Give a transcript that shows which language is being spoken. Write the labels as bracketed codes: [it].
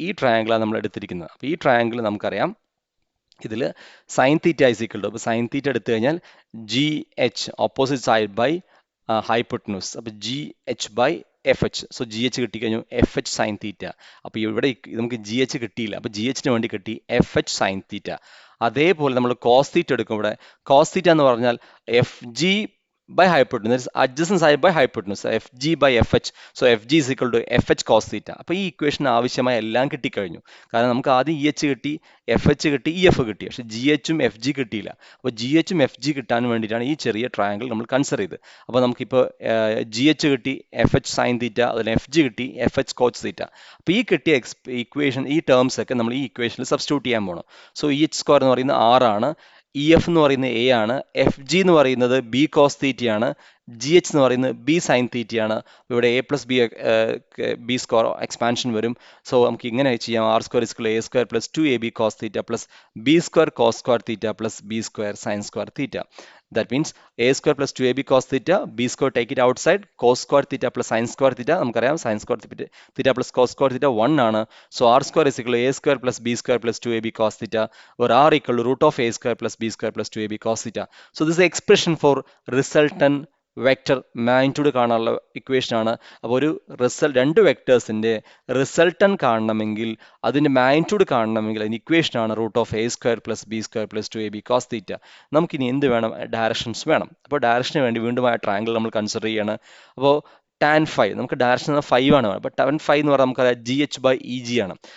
[ml] ഈ ട്രയാംഗിളാണ് നമ്മൾ എടുത്തിരിക്കുന്നത്. അപ്പോൾ ഈ ട്രയാംഗിൾ നമുക്കറിയാം ഇതിൽ [en] sine theta is equal to, [ml] അപ്പോൾ സൈൻ തീറ്റ എടുത്തു കഴിഞ്ഞാൽ G H [en] Opposite side by hypotenuse. [ml] അപ്പോൾ G H by F H. So G H കിട്ടിക്കഴിഞ്ഞു F H sine theta. അപ്പോൾ ഇവിടെ നമുക്ക് ജി എച്ച് കിട്ടിയില്ല, അപ്പോൾ ജി എച്ചിന് വേണ്ടി കിട്ടി എഫ് എച്ച് സൈൻ തീറ്റ. അതേപോലെ നമ്മൾ കോസ് തീറ്റ എടുക്കും. ഇവിടെ കോസ് തീറ്റ എന്ന് പറഞ്ഞാൽ F G [en] by hypotenuse, adjacent side by hypotenuse, fg by fh. So fg is equal to fh cos theta. [ml] അപ്പോൾ ഈ ഇക്വേഷൻ ആവശ്യമായ എല്ലാം കിട്ടിക്കഴിഞ്ഞു. കാരണം നമുക്ക് ആദ്യം ഇ എച്ച് കിട്ടി, എഫ് എച്ച് കിട്ടി, ഇ എഫ് കിട്ടി, പക്ഷേ ജി എച്ചും എഫ് ജി കിട്ടിയില്ല. അപ്പോൾ ജി എച്ചും എഫ് ജി കിട്ടാൻ വേണ്ടിയിട്ടാണ് ഈ ചെറിയ ട്രയാംഗിൾ നമ്മൾ കൺസിഡർ ചെയ്ത്. അപ്പോൾ നമുക്കിപ്പോൾ ജി എച്ച് കിട്ടി, എഫ് എച്ച് സൈൻ തീറ്റ, അതുപോലെ എഫ് ജി കിട്ടി, എഫ് എച്ച് കോച്ച് തീറ്റ. അപ്പോൾ ഈ കിട്ടിയ ഇക്വേഷൻ, ഈ ടേംസ് ഒക്കെ നമ്മൾ ഈ ഇക്വേഷനിൽ സബ്സ്റ്റിറ്റ്യൂട്ട് ചെയ്യാൻ പോകണം. സോ ഇ എച്ച് സ്ക്വയർ എന്ന് പറയുന്നത് ആറാണ്, ഇ എഫ് എന്ന് പറയുന്നത് എ ആണ്, എഫ് ജി എന്ന് പറയുന്നത് ബി കോസ് തീറ്റയാണ്, ജി എച്ച് എന്ന് പറയുന്നത് ബി സൈൻ തീറ്റയാണ്. ഇവിടെ A plus B square expansion വരും. സോ നമുക്ക് ഇങ്ങനെ ചെയ്യാം, R square is equal A square plus 2ab cos theta plus B square cos square theta plus B square sine square theta. [en] That means a square plus 2ab cos theta, b square take it outside, cos square theta plus sin square theta. [ml] നമുക്കറിയാം [en] sin square theta plus cos square theta [ml] 1 ആണ്. [en] So r square is equal to a square plus b square plus 2ab cos theta, where r equal to root of a square plus b square plus 2ab cos theta. So this is the expression for resultant [ml] vector magnitude കാണാനുള്ള equation ആണ്. അപ്പോൾ ഒരു രണ്ട് വെക്ടേഴ്സിൻ്റെ resultant കാണണമെങ്കിൽ, അതിൻ്റെ magnitude കാണണമെങ്കിൽ അതിന് ഇക്വേഷനാണ് root of A square plus B square plus 2ab cos theta. നമുക്കിനി എന്ത് വേണം, ഡയറക്ഷൻസ് വേണം. അപ്പോൾ ഡയറക്ഷന് വേണ്ടി വീണ്ടും ആ ട്രയാംഗിൾ നമ്മൾ കൺസിഡർ ചെയ്യാണ്. അപ്പോൾ ടാൻ ഫൈവ്, നമുക്ക് ഡയറക്ഷൻ 5 ആണ്. അപ്പോൾ ടാൻ ഫൈവ് എന്ന് പറഞ്ഞാൽ നമുക്കറിയാം G H by E G ആണ്.